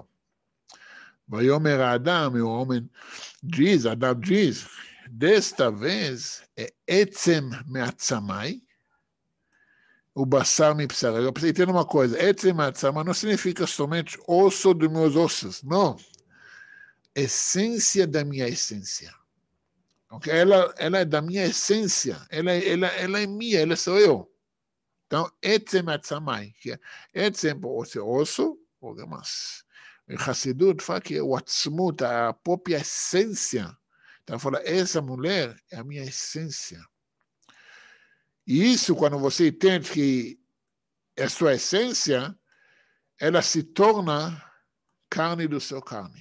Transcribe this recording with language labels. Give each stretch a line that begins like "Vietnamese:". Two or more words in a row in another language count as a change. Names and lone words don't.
Hebrew: ויאמר אדם,
Portuguese: e o homem diz, Adão diz, desta vez é
Hebrew: עצם מעצמי, ובשר מבשרי.
Portuguese: Eu preciso entender uma coisa,
Hebrew: עצם מעצמי
Portuguese: não significa somente osso dos meus ossos, não. Essência da minha essência. Okay? Ela é da minha essência, ela é minha, ela sou eu. Então,
Hebrew: עצם מעצמי,
Portuguese: etzem pode ser osso, ou mais. Em Hassidut fala que o atzmut, a própria essência. Então, fala, essa mulher é a minha essência. E isso, quando você entende que é sua essência, ela se torna carne do seu carne.